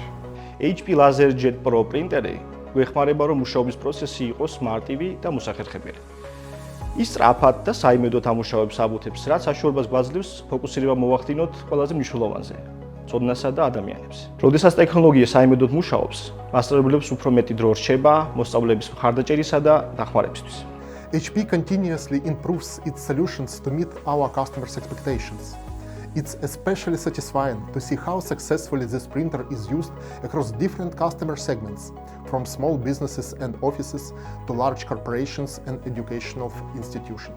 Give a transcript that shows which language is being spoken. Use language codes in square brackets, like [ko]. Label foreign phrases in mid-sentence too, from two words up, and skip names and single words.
[ka] HP LaserJet Pro პრინტერი გვეხმარება, რომ მუშაობის პროცესი იყოს მარტივი და მოსახერხებელი. ის სწრაფად და საიმედოდ ამუშავებს საბუთებს, რაც საშუალებას გვაძლევს ფოკუსირება მოვახდინოთ ყველაზე მნიშვნელოვანზე. ცოდნასა და ადამიანებს. როდესაც ტექნოლოგია საიმედოდ მუშაობს, მასწავლებლებს უფრო მეტი დრო რჩება მოსწავლეების მხარდაჭერისა და დახმარებისთვის. [en] HP continuously improves its solutions to meet our customers' expectations. It's especially satisfying to see how successfully this printer is used across different customer segments, from small businesses and offices to large corporations and educational institutions.